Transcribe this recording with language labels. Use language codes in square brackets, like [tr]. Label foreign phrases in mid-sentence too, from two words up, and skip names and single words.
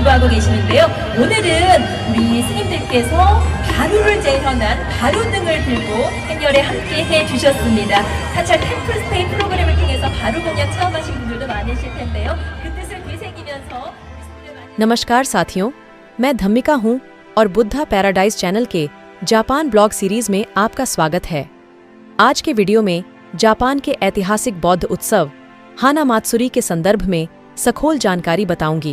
[ko] 계시는데요. 오늘은 우리 스님들께서 바루를 재현한 바루등을 들고 행렬에 함께 해주셨습니다. 사찰 템플스테이 프로그램을 통해서 바루 공연 체험하신 분들도 많으실 텐데요. 그 뜻을 되새기면서 [hi] नमस्कार साथियों, मैं धम्मिका हूँ और बुद्धा पैराडाइज चैनल के जापान ब्लॉग सीरीज में आपका स्वागत है। आज के वीडियो में जापान के ऐतिहासिक बौद्ध उत्सव हाना मात्सुरी के संदर्भ में सखोल जानकारी बताऊंगी।